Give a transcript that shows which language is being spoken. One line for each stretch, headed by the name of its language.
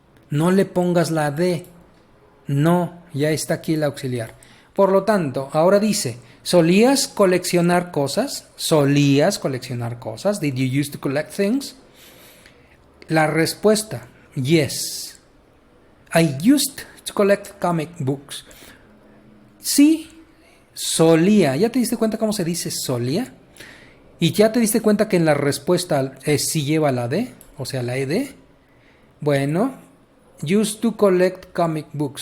Spanish: No le pongas la de, no, ya está aquí el auxiliar. Por lo tanto, ahora dice, ¿solías coleccionar cosas? ¿Solías coleccionar cosas?
English: Did you used to collect things?
Spanish: La respuesta,
English: yes. I used to collect comic books.
Spanish: Sí, solía. ¿Ya te diste cuenta cómo se dice solía? ¿Y ya te diste cuenta que en la respuesta sí lleva la D? O sea, la ed. Bueno,
English: used to collect comic books.